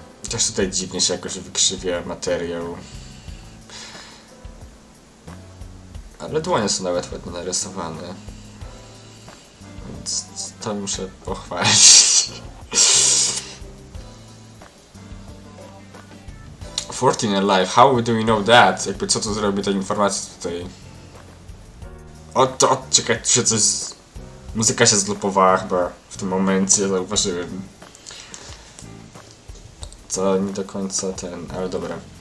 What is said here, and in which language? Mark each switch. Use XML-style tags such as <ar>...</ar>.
<pl>Też tutaj dziwnie się jakoś wykrzywia materiał. Ale dłonie są nawet ładnie narysowane. Więc to muszę pochwalić.</pl> <en>14 alive, how do we know that?</en> <pl>Jakby co to zrobi ta informacja tutaj? Czekaj, tu się coś... Muzyka się zlupowała chyba w tym momencie, zauważyłem. Co nie do końca ale dobra.</pl>